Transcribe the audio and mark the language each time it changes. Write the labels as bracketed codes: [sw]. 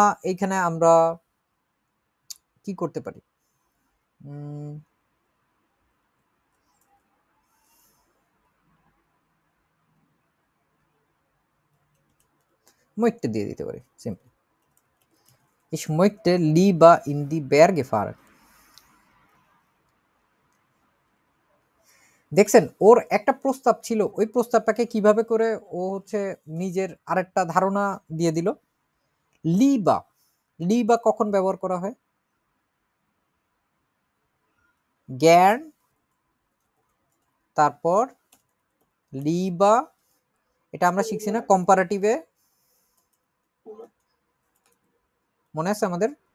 [bn] এইখানে আমরা কি করতে পারি, möchte দিয়ে দিতে পারি simple. [de] Ich möchte lieber in die Berge fahren. [bn] দেখছেন ওর একটা প্রস্তাব ছিল, ওই প্রস্তাবটাকে কিভাবে করে ও হচ্ছে নিজের আরেকটা ধারণা দিয়ে দিল। লিবা কখন ব্যবহার করা হয়? জ্ঞান, তারপর লিবা, এটা আমরা শিখছি না কম্পারেটিভে, মনে আছে আমাদের?